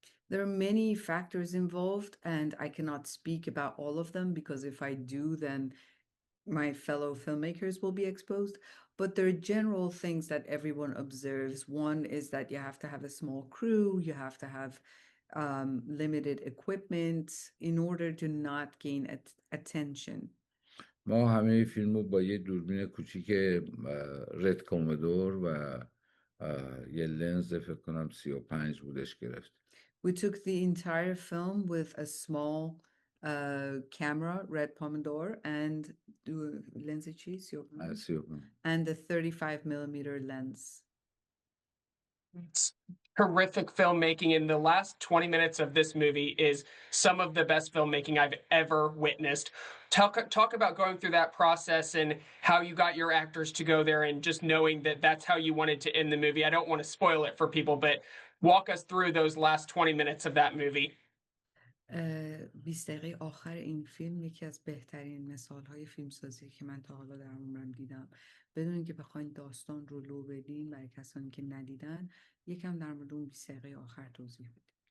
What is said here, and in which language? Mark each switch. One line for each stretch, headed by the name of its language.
English: There are many factors involved and I cannot speak about all of them because if I do, then my fellow filmmakers will be exposed. But there are general things that everyone observes. One is that you have to have a small crew, you have to have limited equipment in order to not gain attention.
Persian: ما همه فیلم رو با یه دوربین کوچیک رد کومودور و یه لنز فکر کنم 35 بودش گرفت.
English: We took the entire film with a small camera, Red Pomodoro, and lens cheese, and a 35 millimeter lens. It's horrific filmmaking, and the last 20 minutes of this movie is some of the best filmmaking I've ever witnessed. Talk about going through that process and how you got your actors to go there and just knowing that that's how you wanted to end the movie. I don't want to spoil it for people, but walk us through those last 20 minutes of that movie.
Persian: 20 دقیقه آخر این فیلم یکی از بهترین مثال‌های فیلمسازی که من تا حالا در عمرم دیدم. بدون اینکه بخواین داستان رو لو بدین برای کسانی که ندیدن، یکم در مورد اون 20 دقیقه آخر توضیح بدین.